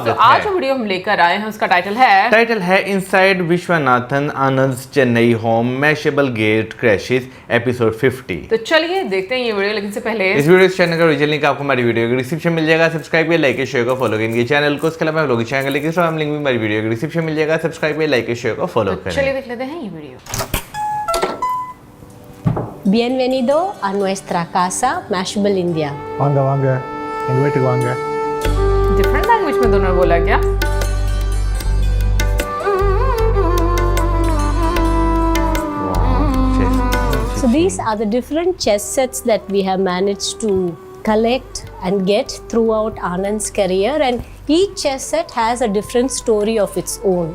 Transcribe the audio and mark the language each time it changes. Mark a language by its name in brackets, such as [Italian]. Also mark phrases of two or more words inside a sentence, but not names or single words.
[Hindi] तो आज जो वीडियो हम लेकर आए हैं उसका टाइटल है इनसाइड विश्वनाथन आनंद चेन्नई होम मैशेबल गेट क्रैशेस एपिसोड 50। तो चलिए देखते हैं ये वीडियो, लेकिन से पहले इस [English] video channel [Hindi] का [English] original link [Hindi] आपको हमारी वीडियो के डिस्क्रिप्शन मिल जाएगा। सब्सक्राइब करिए, [English] like share [Hindi] को फॉलो करेंगे चैनल को। उसके अलावा लोग [English] channel link link [Hindi] भी हमारी वीडियो के डिस्क्रिप्शन मिल जाएगा। सब्सक्राइब करिए, [English] like share [Hindi] को फॉलो करें। चलिए देख लेते हैं ये वीडियो। [Spanish] Bienvenido a nuestra casa, Mashable, India. [Tamil] வாங்க வாங்க எங்க வீட்டுக்கு வாங்க. [English] different language [Hindi] में दोनों बोला क्या? [English] So these are the different chess sets that we have managed to collect and get throughout Anand's career, and each chess set has a different story of its own.